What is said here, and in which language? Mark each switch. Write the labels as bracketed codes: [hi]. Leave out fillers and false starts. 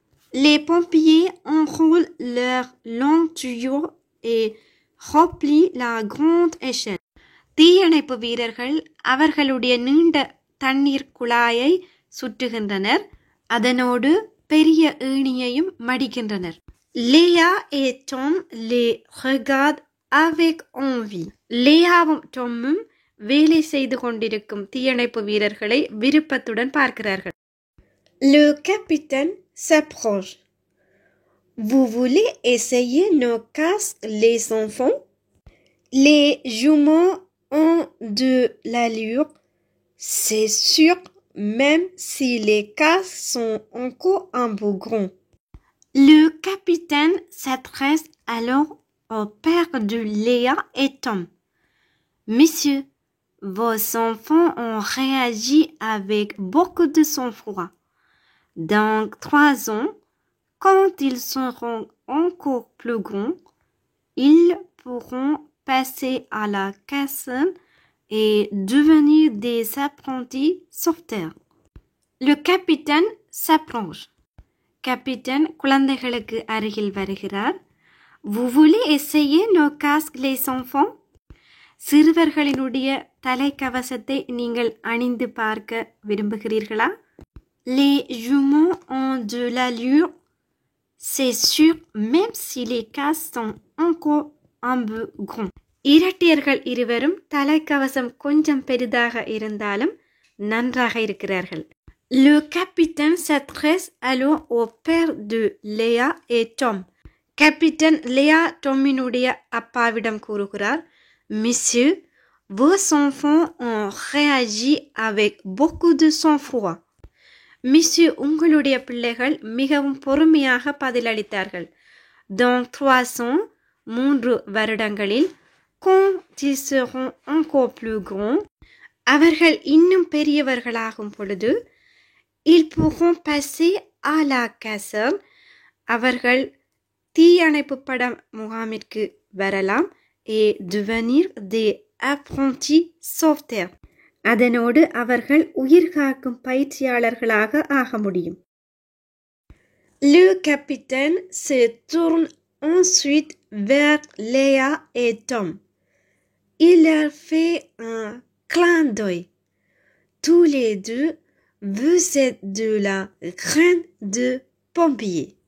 [fr] Les pompiers enroulent leurs longs tuyaux et remplissent la grande échelle. [ta] தீயணைப்பு வீரர்கள் அவர்களுடைய நீண்ட தண்ணீர் குழாயை சுற்றுகின்றனர். அதனோடு பெரிய ஏணியையும் மடிக்கின்றனர். [fr] Léa et Tom les regardent avec envie. [ta] லேயாவும் டொம்மும் வேலை செய்து கொண்டிருக்கும் தீயணைப்பு வீரர்களை விருப்பத்துடன் பார்க்கிறார்கள். [fr] Le capitaine s'approche. Vous voulez essayer nos casques, les enfants? Les jumeaux ont de l'allure, c'est sûr, même si les casques sont encore un peu grands. Le capitaine s'adresse alors au père de Léa et Tom. Messieurs, vos enfants ont réagi avec beaucoup de sang-froid. Dans 3 ans, quand ils seront encore plus grands, ils pourront passer à la caserne et devenir des apprentis sauveteurs. Le capitaine s'approche. [ta] Capitaine குழந்தைகளுக்கு அருகில் வருகிறார். [fr] Vous voulez essayer nos casques, les enfants? [ta] சிறுவர்களினுடைய தலைக்கவசத்தை நீங்கள் அணிந்து பார்க்க விரும்புகிறீர்களா? [fr] Les jumeaux ont de l'allure, c'est sûr, même si les casques sont encore un peu grands. [ta] இரட்டையர்கள் இருவரும் தலைக்கவசம் கொஞ்சம் பெரிதாக இருந்தாலும் நன்றாக இருக்கிறார்கள். [fr] Le capitaine s'adresse alors au père de Léa et Tom. [ta] Capitaine Léa Tomiனுடைய அப்பாவிடம் கூறுகிறார். [fr] Messieurs, vos enfants ont réagi avec beaucoup de sang-froid. [ta] Monsieur, உங்களுடைய பிள்ளைகள் மிகவும் பொறுமையாக பதிலளித்தார்கள். [fr] Dans 3 ans, [ta] 3 வருடங்களில், [fr] quand ils seront encore plus grands, [ta] அவர்கள் இன்னும் பெரியவர்களாகும் பொழுது, [fr] ils pourront passer à la caserne, [ta] அவர்கள் தீயணைப்பு பட முகாமிற்கு வரலாம், [fr] et devenir des apprentis sauveteurs. [ta] அதனோடு அவர்கள் உயிர்காக்கும் பயிற்சியாளர்களாக ஆக முடியும். [fr] Le capitaine se tourne ensuite vers Léa et Tom. Il leur fait un clin d'œil. Tous les deux, vous êtes de la graine de pompier.